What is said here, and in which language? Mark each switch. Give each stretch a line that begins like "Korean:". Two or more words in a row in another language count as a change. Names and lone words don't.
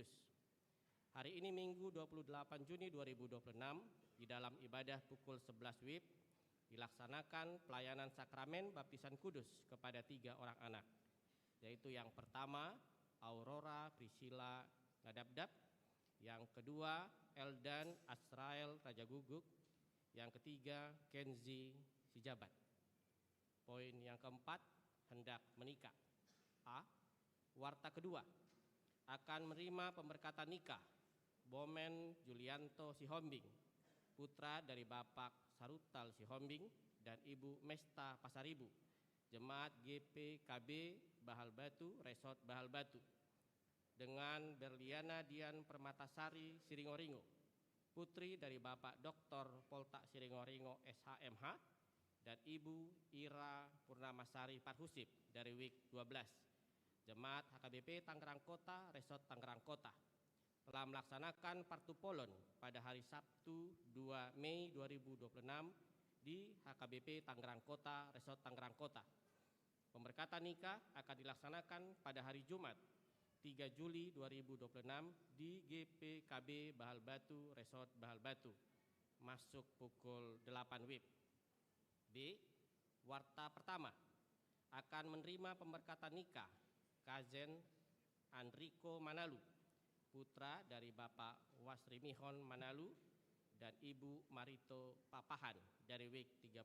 Indonesian: Hari ini Minggu 28 Juni 2026, di dalam ibadah pukul 11 WIB dilaksanakan pelayanan sakramen baptisan kudus kepada 3 orang anak, yaitu yang pertama Aurora Priscilla Nadabdab, yang kedua Eldan Asrael Raja Guguk, yang ketiga Kenzi Sijabat. Poin yang keempat, hendak menikah. A. Warta kedua, akan menerima pemberkatan nikah Bomen Julianto Sihombing, putra dari Bapak Sarutal Sihombing dan Ibu Mesta Pasaribu, Jemaat GPKB Bahal Batu, Resort Bahal Batu, dengan Berliana Dian Permatasari Siringoringo, putri dari Bapak Dr. Polta Siringoringo SHMH dan Ibu Ira Purnamasari Parhusip, dari Week 12, Jemaat HKBP Tangerang Kota, Resort Tangerang Kota, telah melaksanakan partupolon pada hari Sabtu 2 Mei 2026 di HKBP Tangerang Kota, Resort Tangerang Kota. Pemberkatan nikah akan dilaksanakan pada hari Jumat 3 Juli 2026 di GPKB Bahal Batu, Resort Bahal Batu, masuk pukul 8 WIB. B. Warta pertama, akan menerima pemberkatan nikah Kazen Andriko Manalu, putra dari Bapak Wasrimihon Manalu dan Ibu Marito Papahan, dari Week